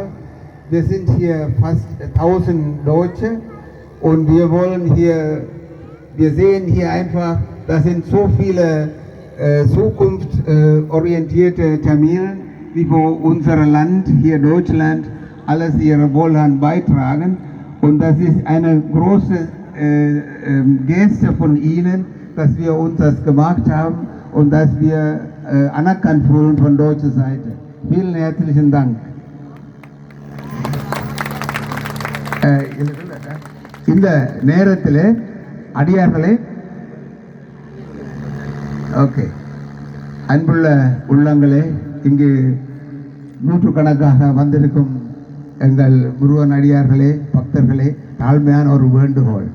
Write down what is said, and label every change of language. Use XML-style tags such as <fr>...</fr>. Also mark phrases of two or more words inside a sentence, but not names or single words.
<de>Wir sind hier fast 1000 Deutsche und wir sehen hier einfach, das sind so viele zukunftsorientierte Tamilen, die für unser Land, hier Deutschland, alles ihre Wohlhand beitragen. Und das ist eine große Geste von Ihnen, dass wir uns das gemacht haben und dass wir anerkannt wurden von deutscher Seite. Vielen herzlichen Dank.</de> <ta>இந்த நேரத்தில் அடியார்களே, ஓகே, அன்புள்ள உள்ளங்களே, இங்கு நூற்றுக்கணக்காக வந்திருக்கும் எங்கள் முருகன் அடியார்களே, பக்தர்களே, தாழ்மையான ஒரு வேண்டுகோள்.</ta>